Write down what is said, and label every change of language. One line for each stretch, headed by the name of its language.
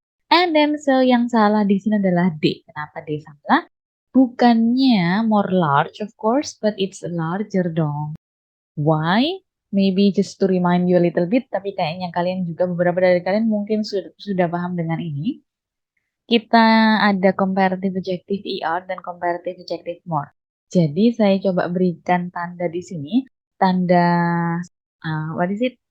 English: And then so
Indonesian: yang salah di sini adalah D. Kenapa D salah? Bukannya
English: more large of course, but it's larger dong. Why? Maybe just to remind you a little bit,
Indonesian: tapi kayaknya kalian juga beberapa dari kalian mungkin sudah paham dengan ini. Kita ada comparative adjective er dan comparative adjective more. Jadi saya coba berikan tanda di sini, tanda
English: what is it?